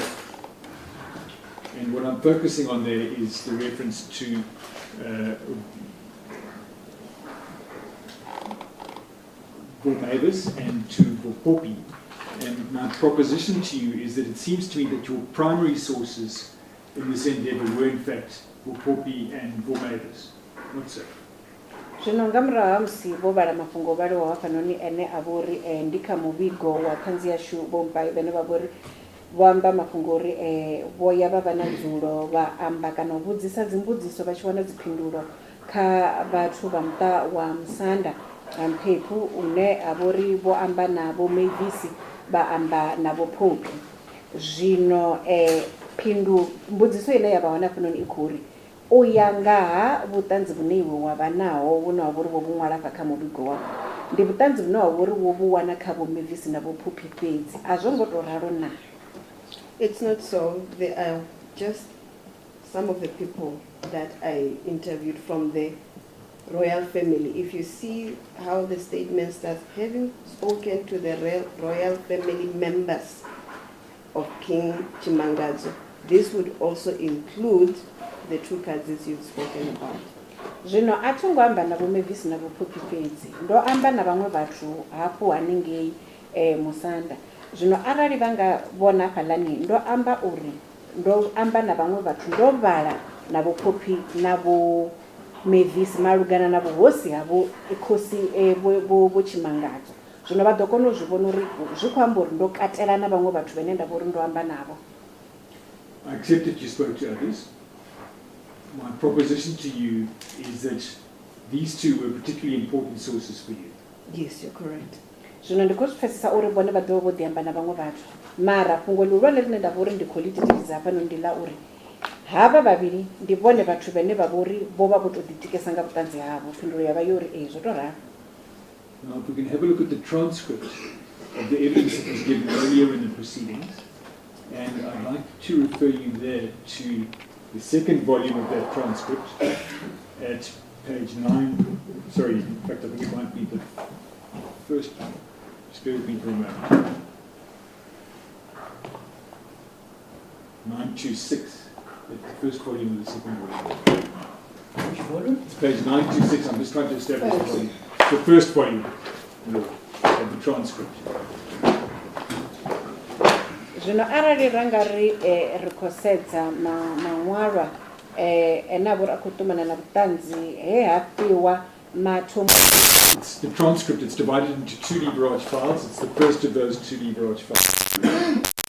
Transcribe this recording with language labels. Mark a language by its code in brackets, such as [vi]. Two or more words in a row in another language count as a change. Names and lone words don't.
[en] And what I'm focusing on there is the reference to Mavis and to Poppy, And my proposition to you is that it seems to me that your primary sources in this endeavour were in fact Limpopo and Vhavenda. Not so. [ve] Zvino nga murahu ha musi vho vhala mafhungo o vhaliwaho hafhanoni ene a vho uri ndi kha muvhigo wa ṱhanzi yashu vho Mpai vhane vha vho ri vho amba mafhungo uri vho ya vha vha na dzulo vha amba kana u vhudzisa dzimbudziso vha tshi wana dziphindulo kha vhathu vha muṱa wa Musanda Mphephu une a vho ri vho amba na vho Mavis vha amba na vho Popi. Zwino mbudziso ine ya vha hone hafhanoni i khou uri u ya nga ha vhuṱanzi vhune iwe wa vha naho vhune wa vha uri vho vhu ṅwala kha muvhigo wavho ndi vhuṱanzi vhune wa vha uri wo vhu wana kha vho Mavis na vho Popi fhedzi a zwo ngo tou ralo na? [en] It's not so. There are just some of the people that I interviewed from the royal family. If you see how the statement starts, having spoken to the royal family members of King Chimangazo, this would also include the two Kazis you've spoken about. [ve] Zvino a thongo amba na vho Mavis na vho Popi fhedzi ndo amba na vhaṅwe vhathu hafhu haningei Musanda. Zvino arali vanga vhona hafhaḽani ndo amba uri ndo amba na vhaṅwe vhathu ndo vhala na vho Popi na vho Mavis malugana na vhuhosi havho khosi vho Chimangadzo. Zvino vha ḓo kona u zwi vhona uri zwi khou amba uri ndo katela na vhaṅwe vhathu vhane nda vha uri ndo amba navho. [en] I accept that you spoke to others. My proposition to you is that these two were particularly important sources for you. Yes, you're correct. [ve] Zvino ndi khou zwi pfesesa uri vhone vha ḓo vho ḓi amba na vhaṅwe vhathu mara fhungo ḽihulwane ḽine nda vha uri ndi khou ḽi thithisa hafhanoni ndi ḽa uri havha vhavhili ndi vhone vhathu vhane vha vha uri vho vha vho tou ḓitikesa nga vhuṱanzi havho. Phindulo ya vha yo uri zwo tou ralo. [en] Now, if we can have a look at the transcript of the evidence that was given earlier in the proceedings, and I'd like to refer you there to the second volume of that transcript at page 9. Sorry, in fact, I think it might be the first. Just bear with me for a moment. 926. The first volume of the second volume. Which volume? It's page 926. I'm just trying to establish the volume. The first volume of the transcript. [ve] Zvino arali ranga ri khou sedza maṅwalwa ene a vha uri a khou ṱumana na vhuṱanzi he ha fhiwa mathomo. [en] It's the transcript. It's divided into two leverage files. It's the first of those two leverage files.